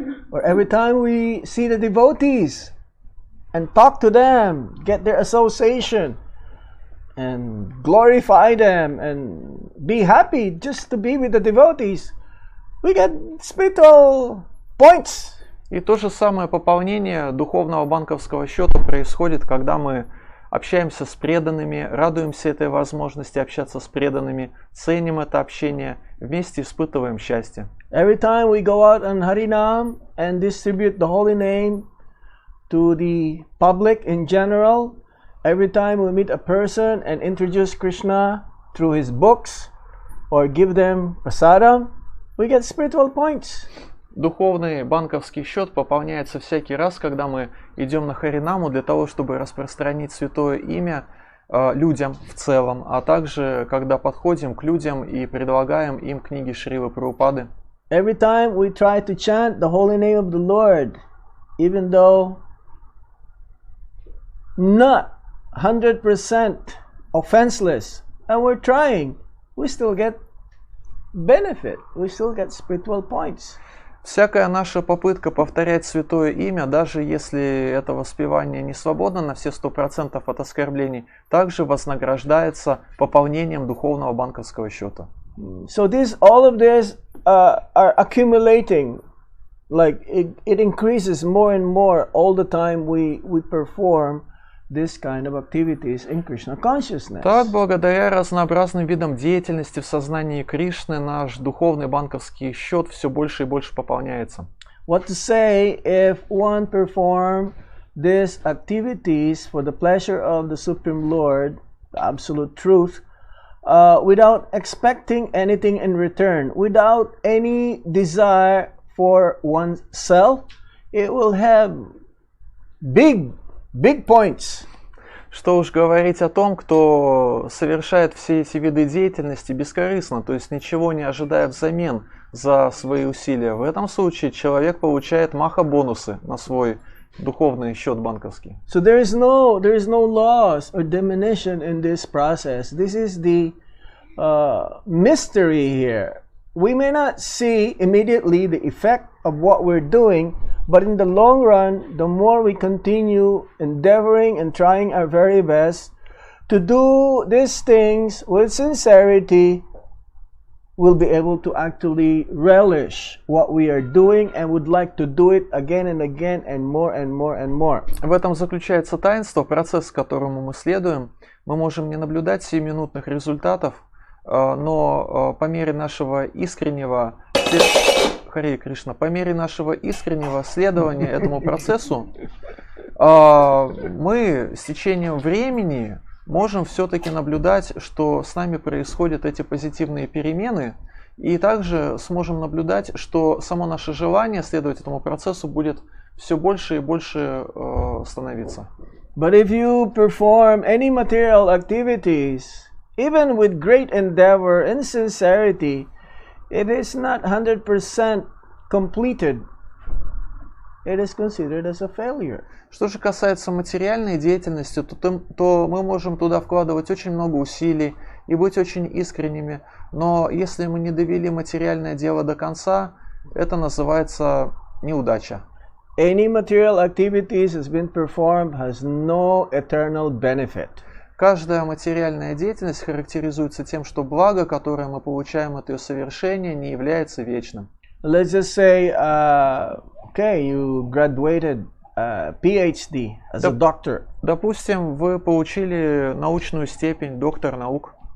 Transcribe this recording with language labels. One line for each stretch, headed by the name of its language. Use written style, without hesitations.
English: Or every time we see the devotees and talk to them, get their association, and glorify them, and be happy just to be with the devotees, we get spiritual points.
Russian: И то же самое пополнение духовного банковского счета происходит, когда мы общаемся с преданными, радуемся этой возможности общаться с преданными, ценим это общение, вместе испытываем счастье.
English: Every time we go out on Harinam and distribute the holy name to the public in general, every time we meet a person and introduce Krishna through his books or give them prasadam, we get spiritual points.
Russian: Духовный банковский счет пополняется всякий раз, когда мы идем на Харинаму для того, чтобы распространить святое имя людям в целом, а также когда подходим к людям и предлагаем им книги Шрилы Прабхупады.
English: Every time we try to chant the holy name of the Lord, even though not 100% offenseless, and we're trying, we still get benefit, we still get spiritual points.
Russian: Всякая наша попытка повторять святое имя, даже если это воспевание не свободно на все 100% от оскорблений, также вознаграждается пополнением духовного банковского счета.
English: So all of this are accumulating, like it increases more and more all the time we perform this kind of activities in Krishna consciousness.
Russian: Так, благодаря разнообразным видам деятельности в сознании Кришны, наш духовный банковский счет все больше и больше пополняется.
English: What to say if one perform these activities for the pleasure of the Supreme Lord, the absolute truth, without expecting anything in return, without any desire for oneself, it will have big points.
Russian: Что уж говорить о том, кто совершает все эти виды деятельности бескорыстно, то есть ничего не ожидая взамен за свои усилия. В этом случае человек получает маха-бонусы на свой духовный счет банковский.
English: So there is no loss or diminution in this process. This is the mystery here. We may not see immediately the effect of what we're doing, but in the long run, the more we continue endeavoring and trying our very best to do these things with sincerity, we'll be able to actually relish what we are doing and would like to do it again and again and more and more and more.
Russian: В этом заключается таинство, процесс, к которому мы следуем. Мы можем не наблюдать сиюминутных результатов, но по мере нашего искреннего Харе Кришна, по мере нашего искреннего следования этому процессу, мы с течением времени можем все-таки наблюдать, что с нами происходят эти позитивные перемены, и также сможем наблюдать, что само наше желание следовать этому процессу будет все больше и больше становиться.
English: But if you perform any material activities, even with great endeavor and sincerity, it is not 100% completed. It is considered as a failure.
Russian: Что же касается материальной деятельности, то мы можем туда вкладывать очень много усилий и быть очень искренними, но если мы не довели материальное дело до конца, это называется неудача.
English: Any material activities has been performed has no eternal benefit.
Russian: Каждая материальная деятельность характеризуется тем, что благо, которое мы получаем от ее совершения, не является вечным.
English: Let's just say, okay, you graduated PhD as a doctor.
Russian: Допустим, вы получили научную степень доктор наук.